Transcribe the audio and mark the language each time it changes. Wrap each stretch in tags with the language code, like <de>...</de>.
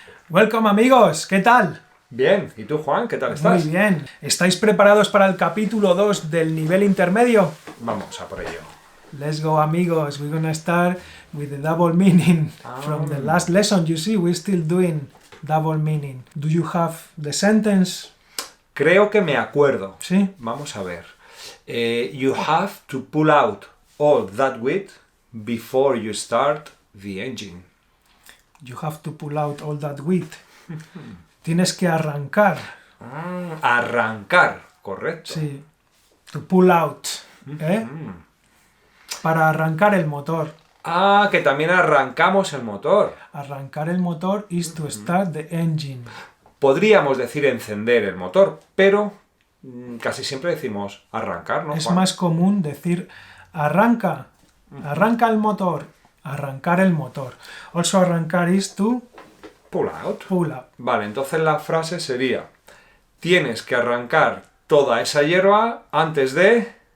<en>Welcome,</en> <es>amigos. ¿Qué tal? Bien, ¿y tú, Juan? ¿Qué tal estás? Muy bien. ¿Estáis preparados para el capítulo 2 del nivel intermedio? Vamos a por ello.</es> <en>Let's go, amigos. We're gonna start with the double meaning. From the last lesson, you see, we're still doing double meaning. Do you have the sentence?</en> <es>Creo que me acuerdo. ¿Sí? Vamos a ver.</es> <en>You have to pull out all that weight before you start the engine. You have to pull out all that wheat.</en> <es>Tienes que arrancar. Arrancar, correcto. Sí.</es> <en>To pull out.</en> <es>¿Eh? Para arrancar el motor. Ah, que también arrancamos el motor. Arrancar el motor</es> <en>is to start the engine.</en> <es>Podríamos decir encender el motor, pero casi siempre decimos arrancar, ¿no, Es Juan? más común decir arranca. Arranca el motor. Arrancar el motor.</es> <en>Also arrancar is to Pull out. pull out.</en> <es>Vale, entonces la frase sería: tienes que arrancar toda esa hierba antes de...</es>